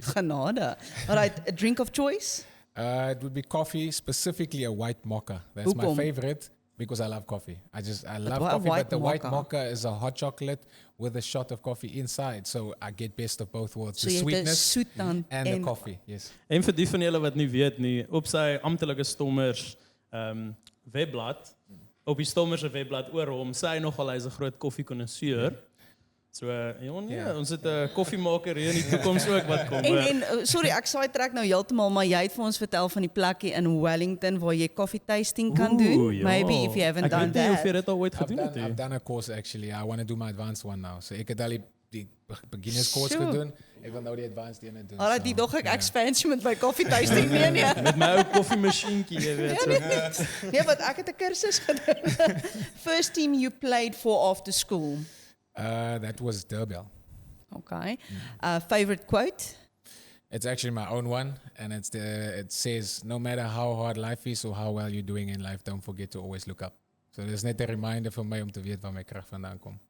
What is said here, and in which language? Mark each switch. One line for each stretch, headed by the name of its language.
Afrikaans: Genade.
English: All right, a drink of choice? It would be coffee, specifically a white mocha. That's my favorite. Because I love coffee. I love coffee, but the white mocha is a hot chocolate with a shot of coffee inside. So I get best of both worlds. So the sweetness and the coffee, yes.
Afrikaans: En vir die van julle wat nie weet nie, op sy amptelike Stommers webblad, op die Stommers se webblad oor hom, sê hy nogal hy's 'n groot koffiekonnoisseur. So, ons het 'n koffiemaker hier in die toekoms ook wat kom. En sorry, ek saai trek nou heeltemal, maar jy het vir ons vertel van die plekkie in Wellington waar jy coffee tasting kan doen. Ja.
English: Maybe if you haven't done that.
Afrikaans: Ek weet nie of jy dit al ooit gedoen het.
English: I've done a course actually. I want to do my advanced one now.
Afrikaans: So ek het al die beginners course gedoen. Ek wil nou die advanced een doen. Alraai, die dog ek expansion met my coffee tasting nee. Met my ou koffiemasjienkie, jy weet so. Nee, wat ek het 'n kursus gedoen.
English: First team you played for after school. That was Durbell. Okay. Favorite quote? It's actually my own one, and it says, no matter how hard life is or how well you're doing in life, don't forget to always look up. So there's
Afrikaans: net 'n reminder vir my om te weet waar my krag vandaan kom.